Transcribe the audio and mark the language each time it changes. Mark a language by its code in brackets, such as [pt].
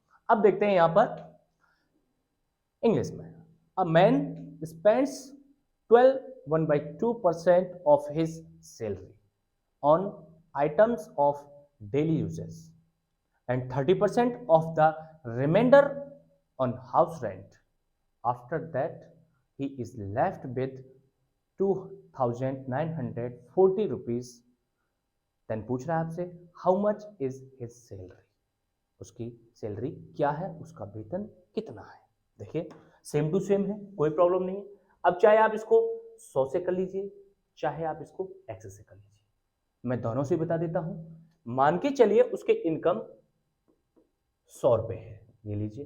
[hi] अब देखते हैं यहां पर इंग्लिश में। [en] A man spends 1/2% of his salary on items of daily uses and 30% of the remainder on house rent. After that, he is left with 2,940 rupees. Then [hi] पूछ रहा है आपसे [en] how much is his salary? [hi] उसकी salary क्या है, उसका वेतन कितना है। देखिए सेम टू सेम है, कोई प्रॉब्लम नहीं है। अब चाहे आप इसको 100 से कर लीजिए, चाहे आप इसको एक्सेस से कर लीजिए, मैं दोनों से बता देता हूं। मान के चलिए उसके इनकम 100 रुपए है, ये लीजिए।